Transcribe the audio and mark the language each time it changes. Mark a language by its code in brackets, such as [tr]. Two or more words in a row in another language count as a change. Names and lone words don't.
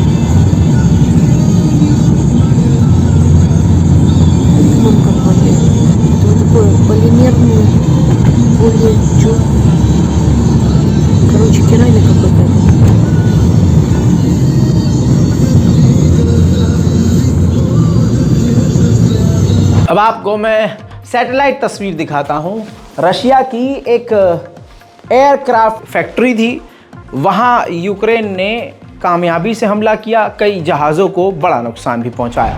[ru] Ну, как бы, это вот такой полимерный, более короче, керамика какая-то. [hi] अब आपको मैं सैटेलाइट तस्वीर दिखाता हूं। रशिया की एक एयरक्राफ्ट फैक्ट्री थी, वहां यूक्रेन ने कामयाबी से हमला किया, कई जहाज़ों को बड़ा नुकसान भी पहुंचाया।